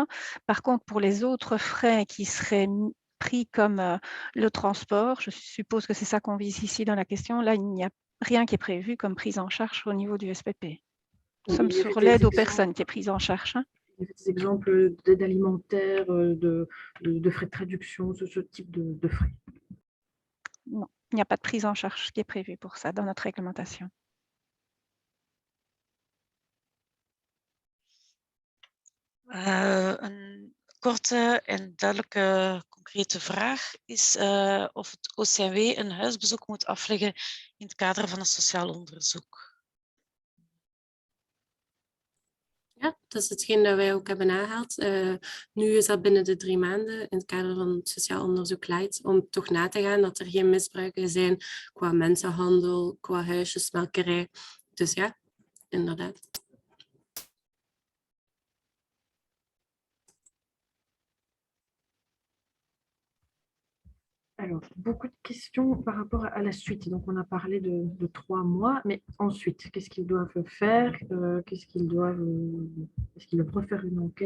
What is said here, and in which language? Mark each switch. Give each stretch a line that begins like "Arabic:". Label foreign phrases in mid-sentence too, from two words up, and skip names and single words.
French: Par contre, pour les autres frais qui seraient pris comme le transport, je suppose que c'est ça qu'on vise ici dans la question, là, il n'y a rien qui est prévu comme prise en charge au niveau du SPP. Nous sommes sur l'aide aux personnes qui est prise en charge. Il y a des exemples d'aide alimentaire, de frais de traduction, ce type de frais. Non, il n'y a pas de prise en charge qui est prévue pour ça dans notre réglementation.
Dutch: Een korte en duidelijke concrete vraag is of het OCMW een huisbezoek moet afleggen in het kader van een sociaal onderzoek. Ja, dat is hetgeen dat wij ook hebben aangehaald. Nu is dat binnen de 3 maanden in het kader van het sociaal onderzoek Light, om toch na te gaan dat er geen misbruiken zijn qua mensenhandel, qua huisjesmelkerij. Dus ja, inderdaad.
French: Alors, beaucoup de questions par rapport à la suite. Donc, on a parlé de 3 mois, mais ensuite, qu'est-ce qu'ils doivent faire? Est-ce qu'ils doivent refaire une enquête?